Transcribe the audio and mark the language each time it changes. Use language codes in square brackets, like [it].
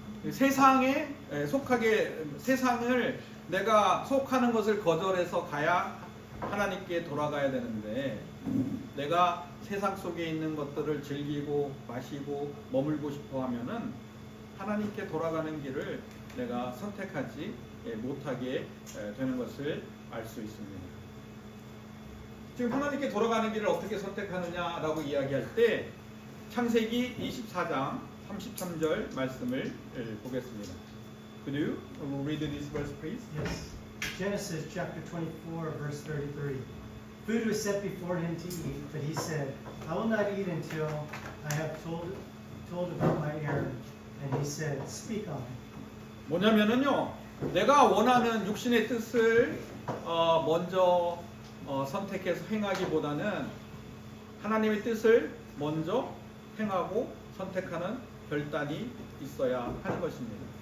[ko] 세상에 속하게, 세상을 내가 속하는 것을 거절해서 가야 하나님께 돌아가야 되는데 내가 세상 속에 있는 것들을 즐기고 마시고 머물고 싶어 하면은 하나님께 돌아가는 길을 내가 선택하지 못하게 되는 것을 알 수 있습니다. 지금 하나님께 돌아가는 길을 어떻게 선택하느냐라고 이야기할 때 창세기 24장 33절 말씀을 보겠습니다. [en] Could you read this verse, please? Yes. Genesis chapter 24, verse 33. Food was set before him to eat, but he said, I will not eat until I have told about my errand. And he said, speak on. [ko] 뭐냐면은요, 내가 원하는 육신의 뜻을 먼저 선택해서 행하기보다는 하나님의 뜻을 먼저 행하고 선택하는 결단이 있어야 하는 것입니다.